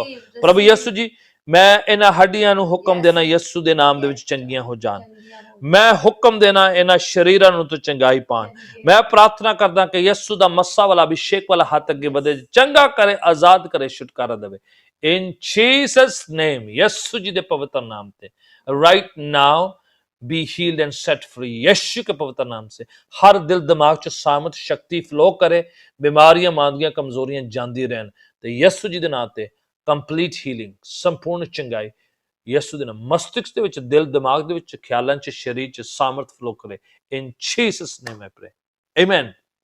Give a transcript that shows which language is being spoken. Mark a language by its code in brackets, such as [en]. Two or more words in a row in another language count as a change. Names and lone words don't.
[pa] ਪ੍ਰਭੂ ਯਿਸੂ ਜੀ, ਮੈਂ ਇਹਨਾਂ ਹੱਡੀਆਂ ਨੂੰ ਹੁਕਮ ਦੇਣਾ, ਯਿਸੂ ਦੇ ਨਾਮ ਦੇ ਵਿੱਚ ਚੰਗੀਆਂ ਹੋ ਜਾਣ। ਮੈਂ ਹੁਕਮ ਦੇਣਾ, ਇਹਨਾਂ ਸ਼ਰੀਰਾਂ ਨੂੰ ਤੇ ਚੰਗਾਈ ਪਾਣ। ਮੈਂ ਪ੍ਰਾਰਥਨਾ ਕਰਦਾ ਕਿ ਯਿਸੂ ਦਾ ਮੱਸਾ ਵਾਲਾ, ਅਭਿਸ਼ੇਕ ਵਾਲਾ ਹੱਥ ਅੱਗੇ ਵਧੇ, ਚੰਗਾ ਕਰੇ, ਆਜ਼ਾਦ ਕਰੇ, ਛੁਟਕਾਰਾ ਦੇਵੇ। [en] in Jesus name, [pa] ਯਿਸੂ ਜੀ ਦੇ ਪਵਿੱਤਰ ਨਾਮ ਤੇ। [en] right now be healed and set free, [hi] यीशु के पवित्र नाम से। [pa] ਹਰ ਦਿਲ ਦਿਮਾਗ ਚ ਸਾਮਰਥ ਸ਼ਕਤੀ ਫਲੋ ਕਰੇ, ਬੀਮਾਰੀਆਂ, ਮਾਂਦੀਆਂ, ਕਮਜ਼ੋਰੀਆਂ ਜਾਂਦੀ ਰਹਿਣ ਤੇ ਯਿਸੂ ਜੀ ਦੇ ਨਾਮ ਤੇ [en] complete healing, [pa] ਸੰਪੂਰਨ ਚੰਗਾਈ ਯਿਸੂ ਦੇ ਨਾਮ। ਮਸਤਿਸ਼ਕ ਦੇ ਵਿਚ, ਦਿਲ ਦਿਮਾਗ ਦੇ ਵਿਚ, ਖਿਆਲਾਂ ਚ, ਸ਼ਰੀਰ ਚ ਸਾਮਰਥ ਫਲੋ ਕਰੇ। [en] in Jesus name I pray, आमेन।